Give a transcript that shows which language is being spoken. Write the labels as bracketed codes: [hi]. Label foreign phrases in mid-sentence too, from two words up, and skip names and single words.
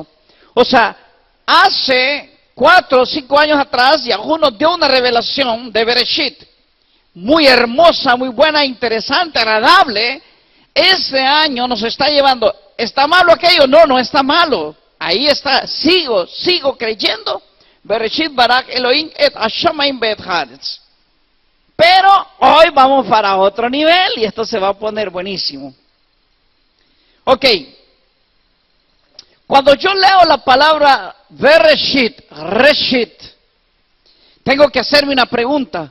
[es] O sea, hace 4 o 5 años atrás, Yahweh nos dio una revelación de Bereshit, muy hermosa, muy buena, interesante, agradable. Este año nos está llevando. ¿Está malo aquello? No, no está malo. Ahí está, sigo creyendo. [he] בראשית ברא אלהים את השמים ואת הארץ. [es] Pero hoy vamos para otro nivel y esto se va a poner buenísimo. Ok. Cuando yo leo la palabra Bereshit, Reshit, tengo que hacerme una pregunta.